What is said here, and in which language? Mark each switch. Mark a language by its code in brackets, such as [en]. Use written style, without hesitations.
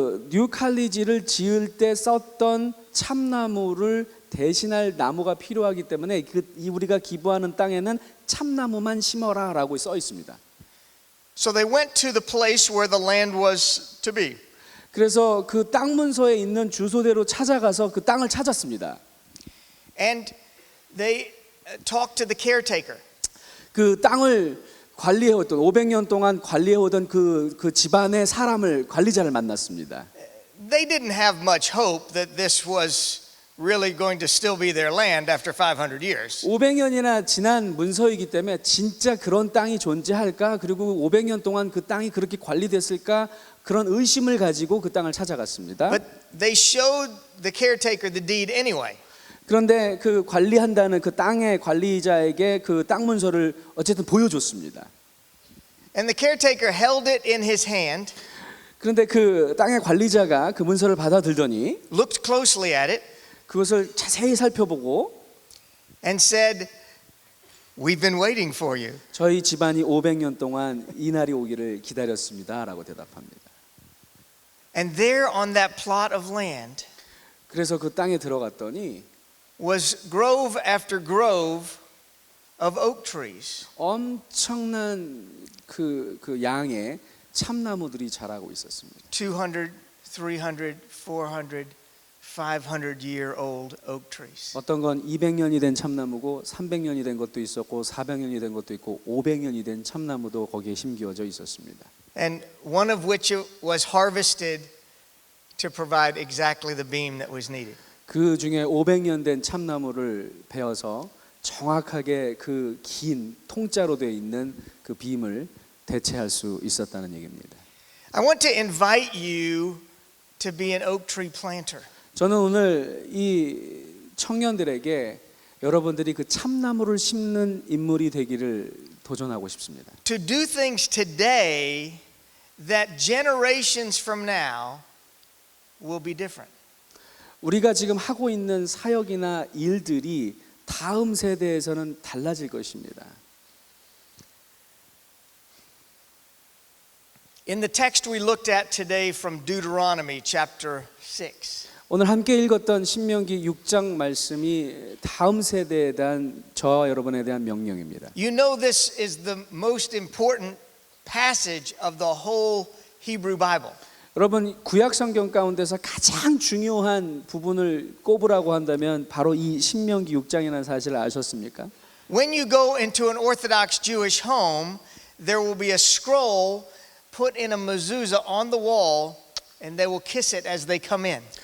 [ko] 뉴 칼리지를 지을 때 썼던 참나무를 대신할 나무가 필요하기 때문에 우리가 기부하는 땅에는 참나무만 심어라라고 써 있습니다. [en] So they went to the place where the land was to be. [ko] 그래서 그 땅 문서에 있는 주소대로 찾아가서 그 땅을 찾았습니다. [en] And they talked to the caretaker. [ko] 그 땅을 관리해오던 500년 동안 관리해오던 그 집안의 관리자를 만났습니다. [en] They didn't have much hope that this was really going to still be their land after 500 years. [ko] 500년이나 지난 문서이기 때문에 진짜 그런 땅이 존재할까? 그리고 500년 동안 그 땅이 그렇게 관리됐을까? 그런 의심을 가지고 그 땅을 찾아갔습니다. [en] But they showed the caretaker the deed anyway. [ko] 그런데 그 관리한다는 그 땅의 관리자에게 그 땅 문서를 어쨌든 보여줬습니다. [en] And the caretaker held it in his hand, [ko] 그런데 그 땅의 관리자가 그 문서를 받아들더니 [en] looked closely at it, [ko] 그것을 자세히 살펴보고 [en] and said, We've been waiting for you. [ko] 저희 집안이 500년 동안 이 날이 오기를 기다렸습니다라고 대답합니다. [en] And there on that plot of land [ko] 그래서 그 땅에 들어갔더니 [en] was grove after grove of oak trees. [ko] 엄청난 그 양의 참나무들이 자라고 있었습니다. [en] 200, 300, 400, 500 year old oak trees. [ko] 어떤 건 200년이 된 참나무고 300년이 된 것도 있었고 400년이 된 것도 있고 500년이 된 참나무도 거기에 심기어져 있었습니다. [en] And one of which was harvested to provide exactly the beam that was needed. [ko] 그 중에 500년 된 참나무를 베어서 정확하게 그 긴 통짜로 되어 있는 그 빔을 대체할 수 있었다는 얘기입니다. [en] I want to invite you to be an oak tree planter. [ko] 저는 오늘 이 청년들에게 여러분들이 그 참나무를 심는 인물이 되기를 도전하고 싶습니다. [en] To do things today that generations from now will be different. [ko] 우리가 지금 하고 있는 사역이나 일들이 다음 세대에서는 달라질 것입니다. [en] In the text we looked at today from Deuteronomy chapter 6. [ko] 오늘 함께 읽었던 신명기 6장 말씀이 다음 세대에 대한 저와 여러분에 대한 명령입니다. [en] You know this is the most important passage of the whole Hebrew Bible. [ko] 여러분 구약 성경 가운데서 가장 중요한 부분을 꼽으라고 한다면 바로 이 신명기 6장이라는 사실을 아셨습니까? [en] When you go into an Orthodox Jewish home, there will be a scroll put in a mezuzah on the wall, and they will kiss it as they come in.